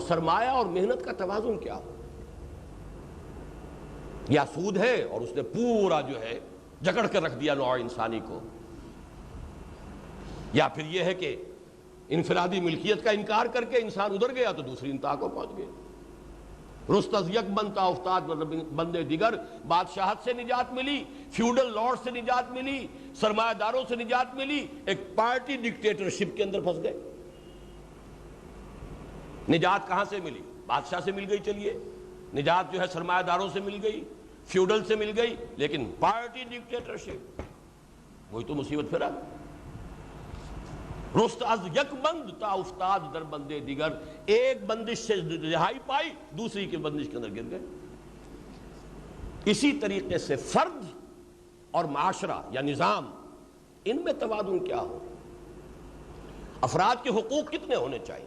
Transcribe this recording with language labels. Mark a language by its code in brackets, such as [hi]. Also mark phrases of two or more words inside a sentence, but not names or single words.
[ur] سرمایہ اور محنت کا توازن کیا ہو؟ یا سود ہے اور اس نے پورا جو ہے جکڑ کر رکھ دیا نوع انسانی کو، یا پھر یہ ہے کہ انفرادی ملکیت کا انکار کر کے انسان ادھر گیا تو دوسری انتہا کو پہنچ گیا۔ [fa] رست از یک بنتا افتاد بندے دیگر، [ur] بادشاہت سے نجات ملی، [en] feudal lord [ur] سے نجات ملی، سرمایہ داروں سے نجات ملی، ایک [en] party dictatorship [ur] کے اندر پھنس گئے۔ نجات کہاں سے ملی؟ بادشاہ سے مل گئی، چلیے نجات جو ہے سرمایہ داروں سے مل گئی، فیوڈل سے مل گئی، لیکن [en] party dictatorship [ur] وہی تو مصیبت پھرا۔ [fa] رست از یک بند تا افتاد در بندے دیگر، [ur] ایک بندش سے رہائی پائی، دوسری کی بندش کے اندر گر گئے۔ اسی طریقے سے فرد اور معاشرہ یا نظام، ان میں توازن کیا ہو؟ افراد کے حقوق کتنے ہونے چاہیے؟